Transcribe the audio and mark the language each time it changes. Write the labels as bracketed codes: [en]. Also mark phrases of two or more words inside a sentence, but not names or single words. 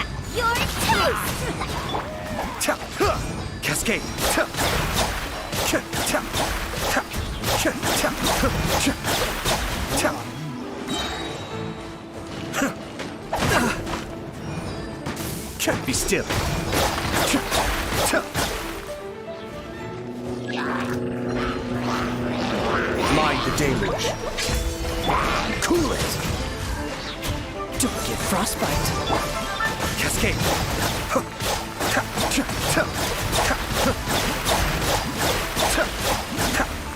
[en] Your toast! Tap. Cascade. Tap. Tap. Tap. Tap. Tap. Tap. Tap. Be still. Tap. Mind the deluge. Cool it. Don't get frostbite. Cascade. Tap, tap, tap, tap, tap, tap.